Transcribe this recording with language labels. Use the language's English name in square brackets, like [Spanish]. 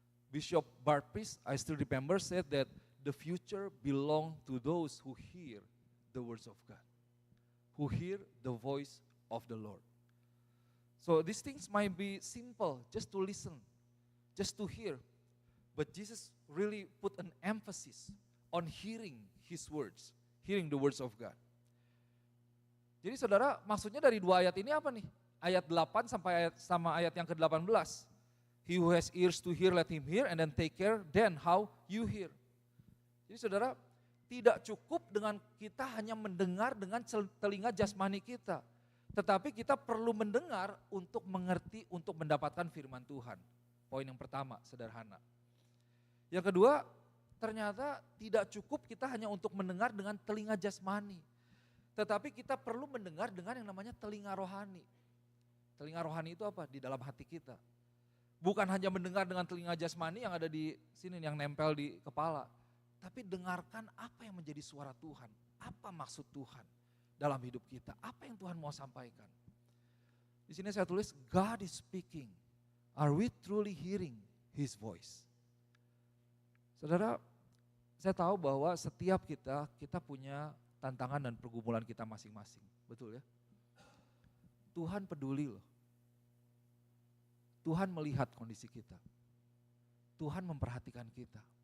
[English] Bishop Bartpris, I still remember, said that the future belongs to those who hear the words of God, who hear the voice of the Lord. So these things might be simple, just to listen, just to hear. But Jesus really put an emphasis on hearing His words, hearing the words of God. [Indonesian] Jadi saudara, maksudnya dari 2 ayat ini apa nih? Ayat 8 sampai sama ayat yang ke-18. [English] He who has ears to hear, let him hear, and then take care, then how you hear. [Indonesian] Jadi saudara, tidak cukup dengan kita hanya mendengar dengan telinga jasmani kita. Tetapi kita perlu mendengar untuk mengerti, untuk mendapatkan firman Tuhan. Poin yang pertama, sederhana. Yang kedua, ternyata tidak cukup kita hanya untuk mendengar dengan telinga jasmani. Tetapi kita perlu mendengar dengan yang namanya telinga rohani. Telinga rohani itu apa? Di dalam hati kita. Bukan hanya mendengar dengan telinga jasmani yang ada di sini, yang nempel di kepala. Tapi dengarkan apa yang menjadi suara Tuhan. Apa maksud Tuhan dalam hidup kita. Apa yang Tuhan mau sampaikan. Di sini saya tulis, [English] God is speaking. Are we truly hearing His voice? [Indonesian] Saudara, saya tahu bahwa setiap kita punya tantangan dan pergumulan kita masing-masing. Betul ya? Tuhan peduli loh. Tuhan melihat kondisi kita. Tuhan memperhatikan kita.